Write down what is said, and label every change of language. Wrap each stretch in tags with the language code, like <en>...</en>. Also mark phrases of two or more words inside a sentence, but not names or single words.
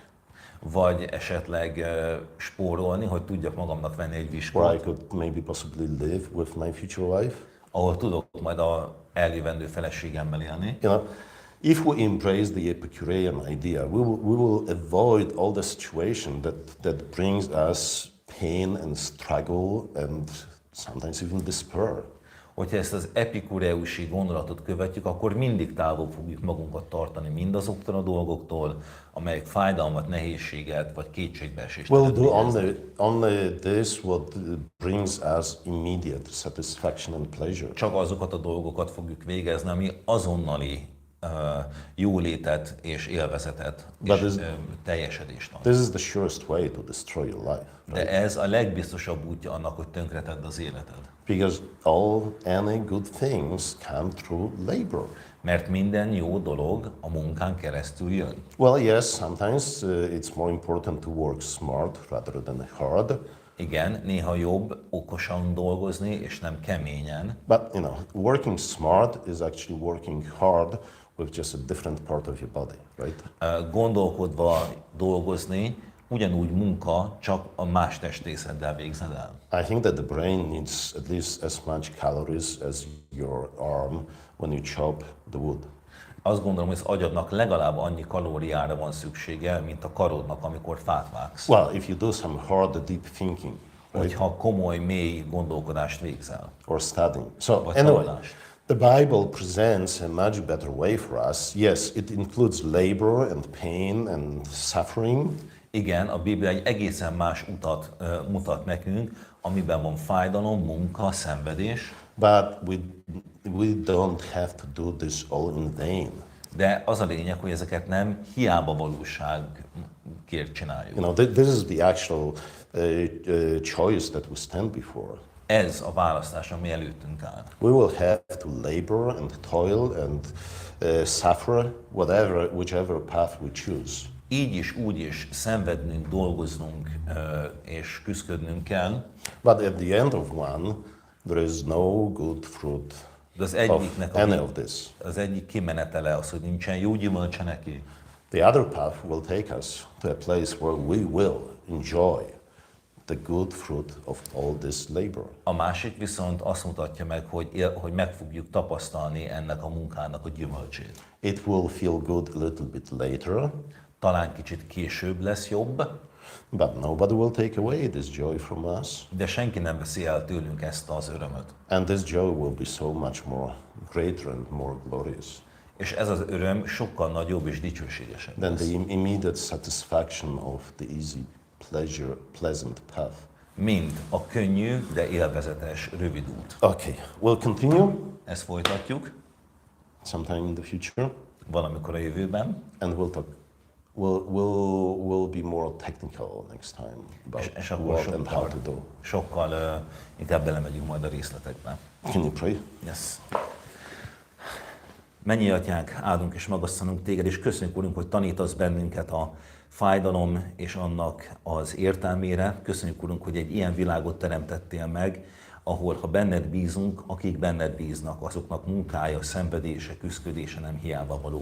<hu>vagy esetleg spórolni, hogy tudjak magamnak venni egy</hu> <en>where I</en> <hu>viskót,</hu> <en>could maybe possibly live with my future wife.</en> <hu>ahol tudok majd a eljövendő feleségemmel élni.</hu> <en>If we embrace the Epicurean idea, we will avoid all the situation that brings us pain and struggle and sometimes even despair.</en> <hu>Hogyha ezt az epikureusi gondolatot követjük, akkor mindig távol fogjuk magunkat tartani mindazoktól a dolgoktól, amelyek fájdalmat, nehézséget vagy kétségbeesést</hu> <en>We'll do</en> <hu>eredményeznek.</hu> <en>only this what brings us immediate satisfaction and pleasure.</en> <hu>Csak azokat a dolgokat fogjuk végezni, ami azonnali jólétet és élvezetet és teljesedést ad.</hu> <en>This is the surest way to destroy your life.</en> <hu>De ez a legbiztosabb útja annak, hogy tönkretedd az életed.</hu> <en>Because any good things come through labor.</en> <hu>Mert minden jó dolog a munkán keresztül jön.</hu> <en>Well, yes, sometimes it's more important to work smart rather than hard.</en> <hu>Igen, néha jobb okosan dolgozni, és nem keményen.</hu> <en>But working smart is actually working hard with just a different part of your body, right?</en> <hu>Gondolkodva dolgozni, ugyanúgy munka, csak a más testrészeddel végzed el.</hu> <en>I think that the brain needs at least as much calories as your arm when you chop the wood.</en> <hu>Azt gondolom, hogy az agyadnak legalább annyi kalóriára van szüksége, mint a karodnak, amikor fát vágsz.</hu> <en>Well, if you do some hard, deep thinking,</en> <hu>Hogyha komoly, mély gondolkodást végzel.</hu> <en>or studying. So</en> <hu>Vagy</hu> <en>anyway,</en> <hu>tanulást.</hu> <en>the Bible presents a much better way for us. Yes, it includes labor and pain and suffering.</en> <hu>Igen, a Biblia egy egészen más utat mutat nekünk, amiben van fájdalom, munka, szenvedés,</hu> <en>But we don't have to do this all in vain.</en> <hu>De az a lényeg, hogy ezeket nem hiába valóságért csináljuk.</hu> <en>You know, this is the actual choice that we stand before.</en> <hu>Ez a választás, ami előttünk áll.</hu> <en>We will have to labor and toil and suffer whichever path we choose.</en> <hu>Így is, úgy is szenvednünk, dolgoznunk és küzdködnünk kell.</hu> <en>But at the end of one, there is no good fruit</en> <hu>De az</hu> <en>of</en> <hu>egyiknek</hu> <en>any of this.</en> <hu>az egyik kimenetele az, hogy nincsen jó gyümölcse neki.</hu> <en>The other path will take us to a place where we will enjoy the good fruit of all this labor.</en> <hu>A másik viszont azt mutatja meg, hogy meg fogjuk tapasztalni ennek a munkának a gyümölcsét.</hu> <en>It will feel good a little bit later,</en> <hu>Talán kicsit később lesz jobb,</hu> <en>but nobody will take away this joy from us.</en> <hu>de senki nem veszi el tőlünk ezt az örömöt.</hu> <en>And this joy will be so much more greater and more glorious</en> <hu>És ez az öröm sokkal nagyobb és dicsőségesebb</hu> <en>than</en> <hu>lesz,</hu> <en>the immediate satisfaction of the easy, pleasant path.</en> <hu>mint a könnyű, de élvezetes rövid út.</hu> <en>Okay, we'll continue</en> <hu>Ezt folytatjuk</hu> <en>sometime in the future,</en> <hu>valamikor a jövőben,</hu> <en>and we'll talk. We'll be more technical next time about</en> <hu>és akkor</hu> <en>what and how to do.</en> <hu>sokkal inkább belemegyünk majd a részletekbe.</hu> <en>Can you pray? Yes.</en> <hu>Mennyi atyánk, áldunk és magasztalunk téged, és köszönjük, Urunk, hogy tanítasz bennünket a fájdalom és annak az értelmére. Köszönjük, Urunk, hogy egy ilyen világot teremtettél meg, ahol, ha benned bízunk, akik benned bíznak, azoknak munkája, szenvedése, küszködése nem hiába való.</hu>